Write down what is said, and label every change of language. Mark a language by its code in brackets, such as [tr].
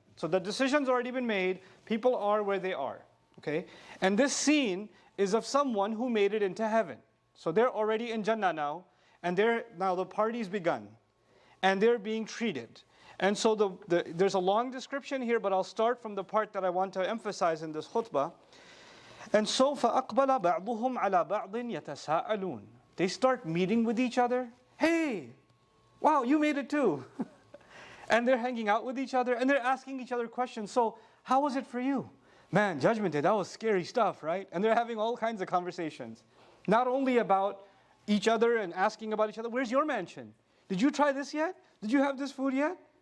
[en] So the decision's already been made, people are where they are. Okay? And this scene is of someone who made it into heaven. So they're already in Jannah now, and now the party's begun, and they're being treated. And so there's a long description here, but I'll start from the part that I want to emphasize in this khutbah. And so [ar] فَأَقْبَلَ بَعْضُهُمْ عَلَى بَعْضٍ يَتَسَاءَلُونَ. [en] They start meeting with each other. Hey, wow, you made it too. And they're hanging out with each other, and they're asking each other questions. So how was it for you? Man, Judgment Day, that was scary stuff, right? And they're having all kinds of conversations. Not only about each other and asking about each other, where's your mansion? Did you try this yet? Did you have this food yet?